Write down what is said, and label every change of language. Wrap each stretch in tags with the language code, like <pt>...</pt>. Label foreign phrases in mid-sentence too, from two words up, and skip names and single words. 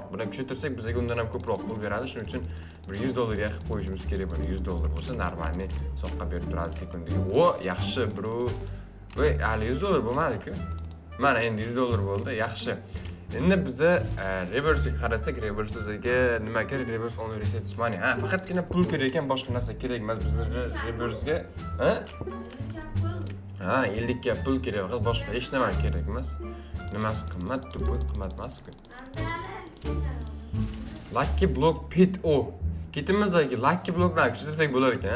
<uz>Buni kuchaytirsak bizga undan ham ko'proq pul beradi. Shuning uchun $100 ga qilib qo'yishimiz kerak. Buni $100 bo'lsa, normalniy soqqa berib turadi sekundiga. O, yaxshi, bro. Voy, hali $100 bo'lmadi-ku. Mana endi $100 bo'ldi. Yaxshi. Endi biza reverse qarasak, reverse'ga nima kerak?</uz> <en>Reverse on reset money.</en> <uz>Faqatgina pul kerak ekan, boshqa narsa kerak emas. Bizga reverse'ga, 50 ga pul kerak, faqat boshqa hech nima kerak emas. Nimasi qimmat, tupoy qimmat emas-ku. Lucky block pit ketimizdagi Lucky blocklarni kuchaytirsak bo'lar ekan.</uz>